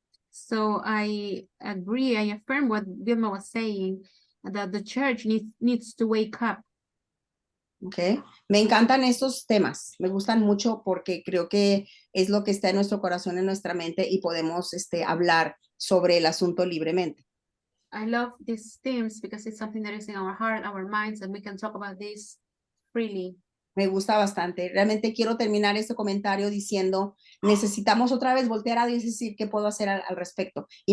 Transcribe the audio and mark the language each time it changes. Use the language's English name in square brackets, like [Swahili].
[English] So I affirm what Vilma was saying, that the church needs to wake up. Okay. [Spanish] Me encantan estos temas, me gustan mucho porque creo que es lo que está en nuestro corazón, en nuestra mente y podemos hablar sobre el asunto libremente. [English] I love these themes because it's something that is in our heart, our minds, and we can talk about this freely. [Spanish] Me gusta bastante. Realmente quiero terminar este comentario diciendo, necesitamos otra vez voltear a Dios y decir qué puedo hacer al respecto.